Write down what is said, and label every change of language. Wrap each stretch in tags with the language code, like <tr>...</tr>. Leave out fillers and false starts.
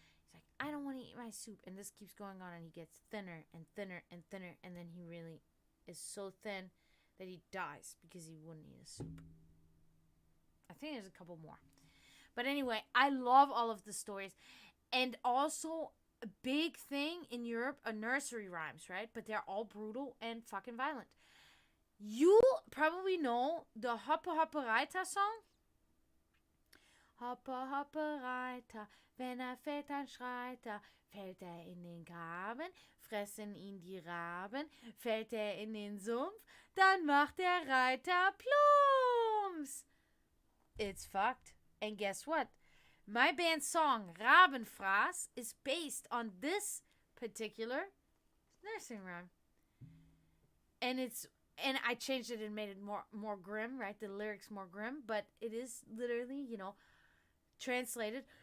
<en>He's like, I don't want to eat my soup. And this keeps going on, and he gets thinner and thinner and thinner, and then he really is so thin that he dies because he wouldn't eat a soup. I think there's a couple more. But anyway, I love all of the stories. And also, a big thing in Europe are nursery rhymes, right? But they're all brutal and fucking violent. You probably know the Hoppe Hoppe Reiter song.</en> <de>Hoppe Hoppe Reiter, wenn fällt, dann schreit fällt in den Graben, fressen ihn die Raben, fällt in den Sumpf, dann macht der Reiter plumps.</de> <en>It's fucked. And guess what? My band's song, Rabenfraß, is based on this particular nursing rhyme. And I changed it and made it more grim, right? The lyrics more grim, but it is literally, translated.</en>